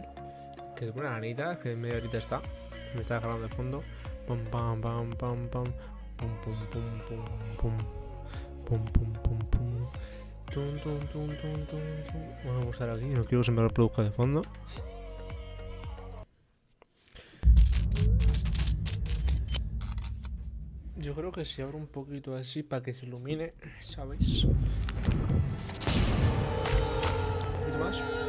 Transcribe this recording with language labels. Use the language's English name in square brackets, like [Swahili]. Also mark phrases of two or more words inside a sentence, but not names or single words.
[Spanish] Que de buena ganita, que media horita está. Me está agarrando de fondo. Pum, pam, pam, pam, pam. Pum, pum, pum, pum, pum. Pum, pum, pum, pum. Tum, tum, tum, tum, tum, tum. Vamos a pulsar aquí, no quiero que se me reproduzca de fondo. Yo creo que si abro un poquito así para que se ilumine, ¿sabéis? Un poquito más.